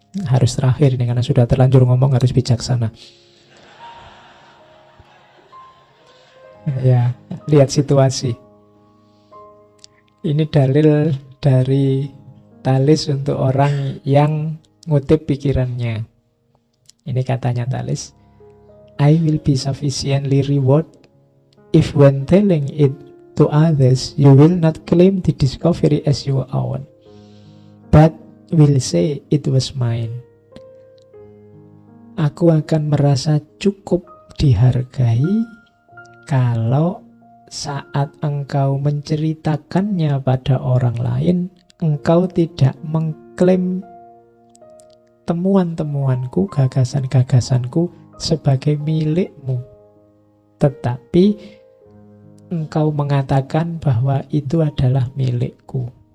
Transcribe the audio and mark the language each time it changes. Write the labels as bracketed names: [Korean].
[Indonesian] Harus terakhir ini karena sudah terlanjur ngomong, harus bijaksana. Ya, lihat situasi. Ini dalil dari Thalys untuk orang yang ngutip pikirannya. Ini katanya [English] Thalys, I will be sufficiently reward if when telling it to others you will not claim the discovery as your own, but will say it was mine. [Indonesian] Aku akan merasa cukup dihargai kalau saat engkau menceritakannya pada orang lain, engkau tidak mengklaim temuan-temuanku, gagasan-gagasanku sebagai milikmu, tetapi engkau mengatakan bahwa itu adalah milikku.